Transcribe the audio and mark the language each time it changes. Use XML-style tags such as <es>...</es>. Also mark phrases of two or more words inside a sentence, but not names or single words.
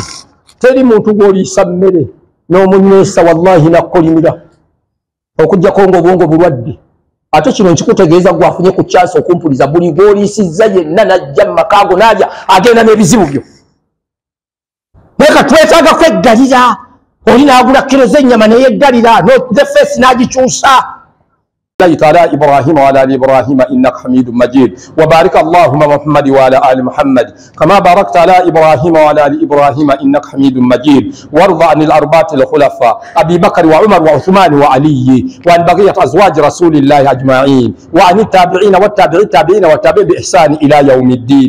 <lg>Teri muntu gw'oliisa mmere n'omunywesa wallahi nakkolimira okuggyako ng'obwongo bulwadde. Ate kino nkikutegeeza gwafunye ku kyansi okumpuliza buli gw'oliisizza yenna n'ajja mu makaago n'alya agenda n'ebizibu byo. Leka twetaaga kweggalira. Oli n'agula kilo z'ennyama neyeeggalira</lg> <en>the face</en> <lg>n'agikyusa.</lg> <ar>على إبراهيم وعلى آل إبراهيم إنك حميد مجيد وبارك اللهم محمد وعلى آل محمد كما باركت على إبراهيم وعلى آل إبراهيم إنك حميد مجيد وارض عن الأربعة الخلفاء أبي بكر وعمر وعثمان وعلي وعن بقية أزواج رسول الله أجمعين وعن التابعين والتابعين والتابعين بإحسان إلى يوم الدين.</ar>